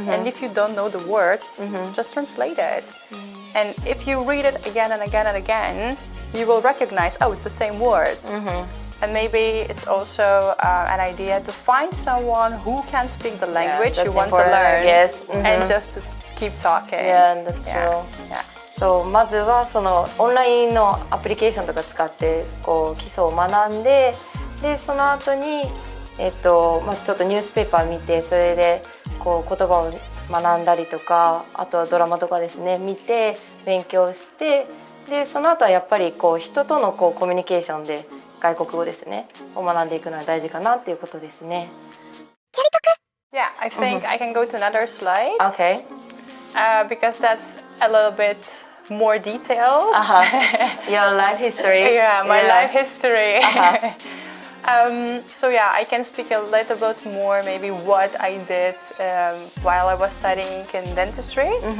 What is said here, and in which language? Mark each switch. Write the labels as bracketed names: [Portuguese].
[English] And if you don't know the word, just translate it. And if you read it again and again and again, you will recognize, oh, it's the same words. And maybe it's also an idea to find someone who can speak the language you want to learn, and just to keep talking. Yeah, that's true. [Japanese] So まずはそのオンラインのアプリケーションとか使ってこう基礎を学んで、でその後にちょっとニュースペーパー見て、それでこう言葉を学んだりとか、あとはドラマとかですね見て勉強して、でその後はやっぱりこう人とのこうコミュニケーションで外国語ですねを学んでいくのは大事かなっていうことですね。 [English] Yeah, I think I can go to another slide. Okay. Because that's a little bit more detailed. Your life history. Yeah, my life history. So yeah, I can speak a little bit more maybe what I did while I was studying in dentistry.